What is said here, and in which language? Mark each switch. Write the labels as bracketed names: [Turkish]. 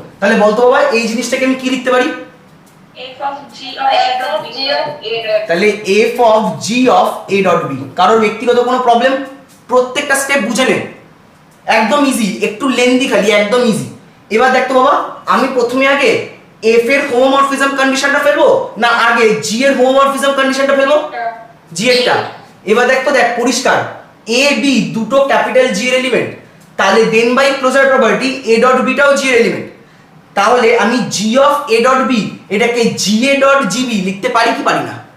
[Bangla] তাহলে বলতো বাবা এই জিনিসটাকে আমি কি লিখতে পারি? [English] f of G of a F dot of b G of A dot B। তাহলে f of G of a dot b। [Bangla] কারোর ব্যক্তিগত কোনো প্রবলেম? প্রত্যেকটা স্টেপ বুঝে নে, একদম ইজি, একটু লেন্দি খালি, একদম ইজি। এবার দেখতো বাবা, আমি প্রথমে আগে f এর হোমোমরফিজম কন্ডিশনটা ফেলবো না আগে g এর হোমোমরফিজম কন্ডিশনটা ফেলবো? g এরটা। এবার দেখতো, দেখ পরিষ্কার, a b দুটো ক্যাপিটাল G এর এলিমেন্ট, তাহলে দেন by closure property a dot b টাও G এর এলিমেন্ট, তাহলে আমি G of a dot b এটাকে GA ডট GB লিখতে পারি কি পারি না?